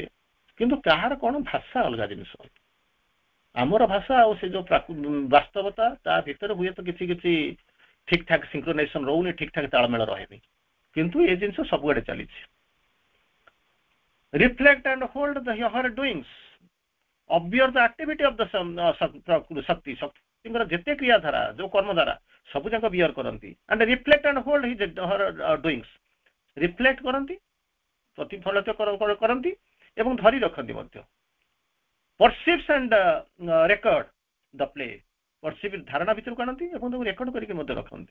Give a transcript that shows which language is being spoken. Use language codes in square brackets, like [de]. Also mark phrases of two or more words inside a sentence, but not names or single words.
[or] କିନ୍ତୁ କାହାର କଣ ଭାଷା ଅଲଗା ଜିନିଷ, ଆମର ଭାଷା ଆଉ ସେ ଯୋଉ ବାସ୍ତବତା ତା ଭିତରେ ହୁଏତ କିଛି କିଛି ଠିକ ଠାକ ସିଙ୍କ୍ରୋନାଇଜେସନ ରହୁନି, ଠିକ ଠାକ ତାଳମେଳ ରହେନି, କିନ୍ତୁ ଏ ଜିନିଷ ସବୁଆଡେ ଚାଲିଛି। [en] reflect and hold her doings, observe the activity of the [or] ଶକ୍ତି, ଶକ୍ତିଙ୍କର ଯେତେ କ୍ରିୟାଧାରା, ଯୋଉ କର୍ମଧାରା ସବୁ ଯାକ ବିୟର କରନ୍ତି। [en] and reflect and hold her doings, [or] ରିଫ୍ଲେକ୍ଟ କରନ୍ତି, ପ୍ରତିଫଳିତ କରନ୍ତି ଏବଂ ଧରି ରଖନ୍ତି ମଧ୍ୟ। [en] perceives and record the play, [or] ପରସିଭ୍ ଧାରଣା ଭିତରକୁ ଆଣନ୍ତି ଏବଂ ତାକୁ ରେକର୍ଡ କରିକି ମଧ୍ୟ ରଖନ୍ତି।